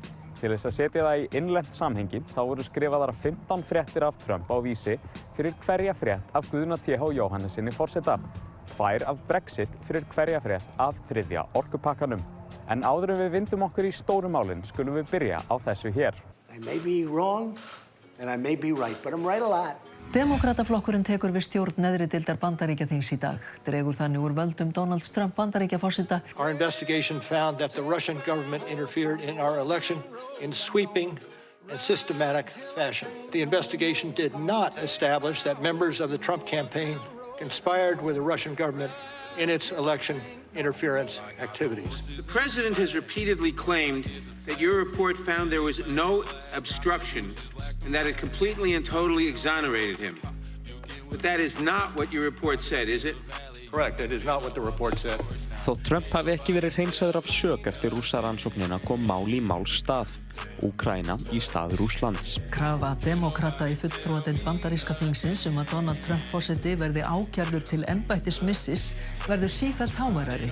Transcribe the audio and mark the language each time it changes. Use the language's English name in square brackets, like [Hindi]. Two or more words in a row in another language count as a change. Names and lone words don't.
[Icelandic] Til þess að setja það í innlent samhengi þá voru skrifaðar 15 fréttir af Trump á Vísi fyrir hverja frétt af Guðna T.H. Jóhannessyni forseta. 2 af Brexit fyrir hverja frétt af 3. orkupakkanum. En áður en við vindum okkur í stóru málin skulum við byrja á þessu hér. [English] I may be wrong and I may be right, but I'm right a lot. [Icelandic] Demókrataflokkurinn tekur við stjórn neðri deildar Bandaríkjaþings í dag. Dregur þannig úr völdum Donald Trump Bandaríkjaforseta. [English] Our investigation found that the Russian government interfered in our election in sweeping and systematic fashion. The investigation did not establish that members of the Trump campaign conspired with the Russian government in its election interference activities. The president has repeatedly claimed that your report found there was no obstruction and that it completely and totally exonerated him. But that is not what your report said, is it? Correct, it is not what the report said. [Icelandic] Þótt Trump hafi ekki verið hreinsaður af sök eftir Rússarannsóknina kom mál í máls stað. Úkraína í stað Rússlands. Krafa demókrata í fulltrúadeild bandaríska þingsins að Donald Trump forseti verði ákærður til embættismissis verður sífellt háværari.